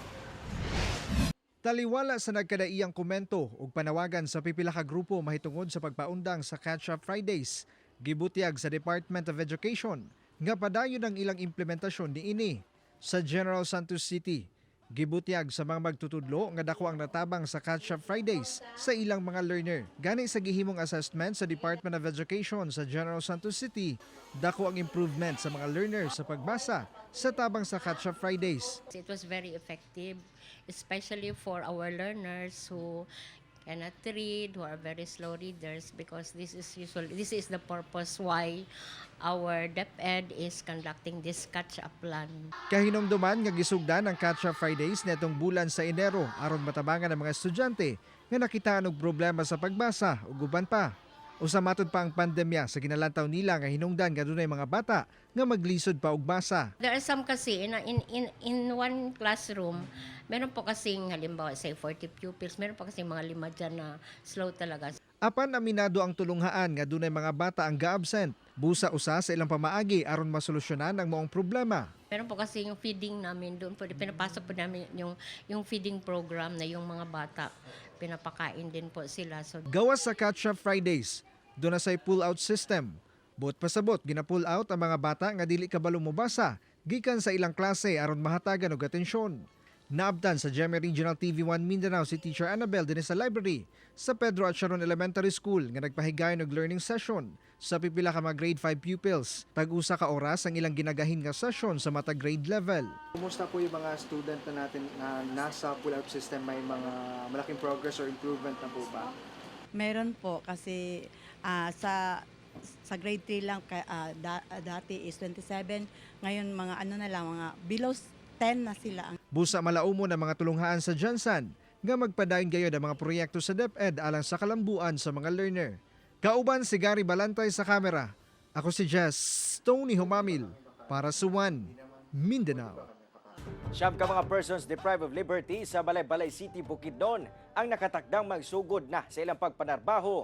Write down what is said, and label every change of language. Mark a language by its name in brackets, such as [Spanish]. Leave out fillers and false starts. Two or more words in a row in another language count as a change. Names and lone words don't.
[Cebuano] Taliwala sa nagkadaiyang komento ug panawagan sa pipila ka grupo mahitungod sa pagpaundang sa Catch Up Fridays, gibutiyag sa Department of Education nga padayon ang ilang implementasyon niini sa General Santos City. Gibutiyag sa mga magtutudlo nga dako ang natabang sa Catch Up Fridays sa ilang mga learner. Gani sa gihimong assessment sa Department of Education sa General Santos City, dako ang improvement sa mga learner sa pagbasa sa tabang sa Catch Up Fridays. [English] It was very effective, especially for our learners who cannot read, who are very slow readers, because this is the purpose why our DepEd is conducting this catch-up plan. [Cebuano] Kahinomduman nga gisugdan ang Catch Up Fridays netong bulan sa Enero aron matabangan ang mga estudyante nga nakitaan og problema sa pagbasa ug uban pa. Usa matud pa ang pandemya sa ginalantaw nila nga hinungdan nga dunay mga bata nga maglisod pa og basa. [English] There are some kasi in one classroom, [Filipino] meron po kasing halimbawa say 40 pupils, meron po kasing mga 5 dyan na slow talaga. [Cebuano] Apan aminado ang tulunghaan nga dunay mga bata ang ga-absent. Busa usa sa ilang pamaagi aron masolusyonan ang maong problema. [Filipino] Meron po kasi yung feeding namin doon po, pinapasok po namin yung [English] feeding program [Filipino] na yung mga bata, pinapakain din po sila. [Cebuano] So, gawas sa Catch Up Fridays, [Filipino] doon na say [English] pull-out system. [Cebuano] Buot pasabot, gina-pull out ang mga bata nga dili kabalo mobasa, gikan sa ilang klase aron mahatagan og atensyon. Naabtan sa GMA Regional TV1 Mindanao si Teacher Annabel din sa library sa Pedro at Sharon Elementary School nga nagpahigayon og [English] learning session [Cebuano] sa pipila ka mga [English] grade 5 pupils. [Cebuano] Tag-usa ka oras ang ilang ginagahin nga session sa mata grade level. [Filipino] Kumusta po yung mga student na natin na nasa pull-out system? May mga malaking [English] progress or improvement [Filipino] na po ba? Meron po kasi sa grade 3 lang dati is 27, ngayon mga ano na lang, mga below 10 na sila. [Cebuano] Busa malaumo na mga tulunghaan sa Jansan nga magpadayon gayud ang mga proyekto sa DepEd alang sa kalambuan sa mga learner. Kauban si Gary Balantay sa kamera. Ako si Jess Tony Humamil para sa One Mindanao. Siyam ka mga persons deprived of liberty sa Balay-Balay City, Bukidnon ang nakatakdang magsugod na sa ilang pagpanarbaho.